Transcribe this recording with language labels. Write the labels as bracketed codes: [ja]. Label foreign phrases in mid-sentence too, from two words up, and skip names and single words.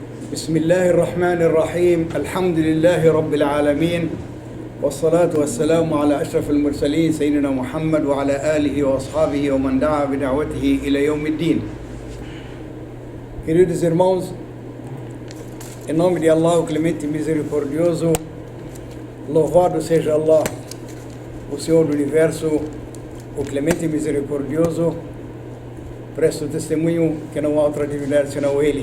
[ar] بسم الله الرحمن الرحيم الحمد لله رب العالمين والصلاة والسلام على أشرف المرسلين سيدنا محمد وعلى آله وأصحابه ومن دعا بدعوته إلى يوم الدين. [pt] Queridos irmãos, em nome de Allah, o Clemente Misericordioso, louvado seja Allah, o Senhor do Universo, o Clemente Misericordioso, presto testemunho que não há outra divindade senão Ele.